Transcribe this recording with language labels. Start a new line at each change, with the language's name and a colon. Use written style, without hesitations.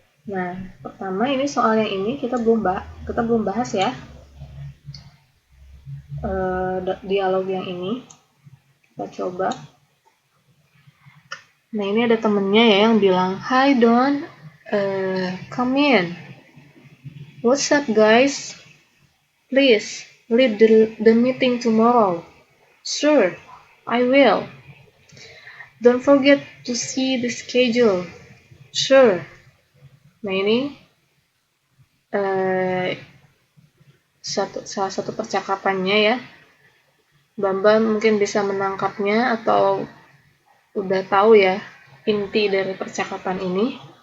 Indonesian: Nah, pertama ini soal yang ini kita belum bahas ya. Dialog yang ini kita coba. Nah, ini ada temennya ya yang bilang,
English: "Hi Don, come in. What's up guys? Please lead the meeting tomorrow." "Sure, I will. Don't forget to see the schedule." "Sure."
Indonesian: Nah, ini salah satu percakapannya ya. Bambang mungkin bisa menangkapnya atau udah tahu ya inti dari percakapan ini.